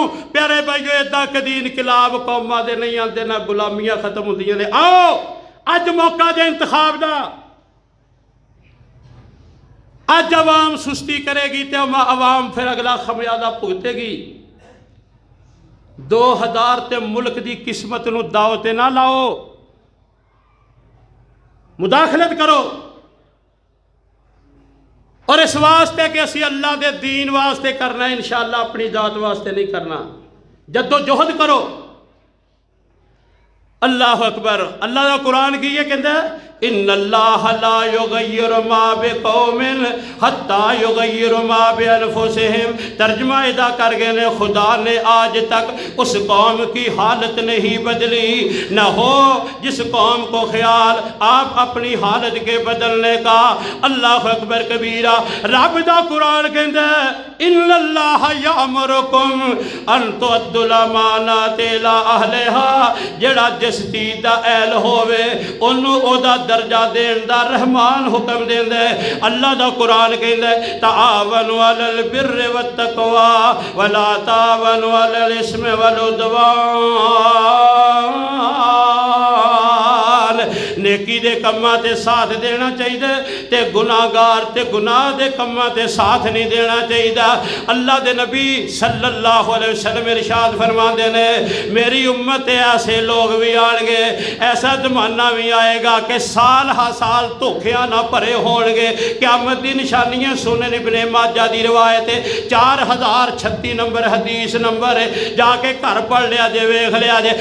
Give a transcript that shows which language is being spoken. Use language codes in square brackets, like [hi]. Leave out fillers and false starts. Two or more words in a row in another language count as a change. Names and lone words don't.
[pa] پیارے بھائیو ایداں کدی انقلاب قوماں دے نہیں آندے، نہ غلامیاں ختم ہندیاں نے. آؤ اج موقع جے انتخاب دا. [ur] اج عوام سستی کرے گی تو عوام پھر اگلا خمیازہ بھگتے گی. [pa] 2000 تے ملک کی قسمت نوں داؤ تے نہ لاؤ, مداخلت کرو. اور اس واسطے کہ اسی اللہ کے دین واسطے کرنا, [ar] إن شاء الله [pa] اپنی ذات واسطے نہیں کرنا. [ur] جدوجہد کرو. [ar] الله أكبر. [ur] اللہ کا قرآن کی یہ کہتا ہے [ar] إن الله لا يغير ما بقوم حتى يغيروا ما بأنفسهم. [ur] ترجمہ ایدا کر گئے نے خدا نے آج تک اس قوم کی حالت نہیں بدلی، نہ ہو جس قوم کو خیال آپ اپنی حالت کے بدلنے کا. [ar] الله أكبر كبيرا. [pa] رب دا قرآن کہتا ہے [ar] إن الله يأمركم أن تؤدوا الأمانات إلى أهلها. [pa] جیہڑا جس چیز دا اہل ہووے اونوں اودا درجہ دین دا رحمان حکم دیندا ہے. اللہ دا قرآن کہندا ہے [ar] تعاونوا على البر والتقوى ولا تعاونوا على الإثم والعدوان. [pa] نیکی دے کماں تے ساتھ دینا چاہیے تے گناہگار تے گناہ دے کماں تے ساتھ نہیں دینا چاہیے. [ur] اللہ دے نبی [ar] صلى الله عليه وسلم [ur] ارشاد فرماتے نے میری امت ایسے لوگ بھی آئیں گے، ایسا زمانہ بھی آئے گا کہ سال ہا سال دھوکھیاں نہ بھرے ہون گے. [pa] قیامت دی نشانیاں سنن ابن ماجہ دی روایت 4036 نمبر حدیث نمبر ہے، جا کے گھر پڑھ لیا جے، ویکھ لیا جے.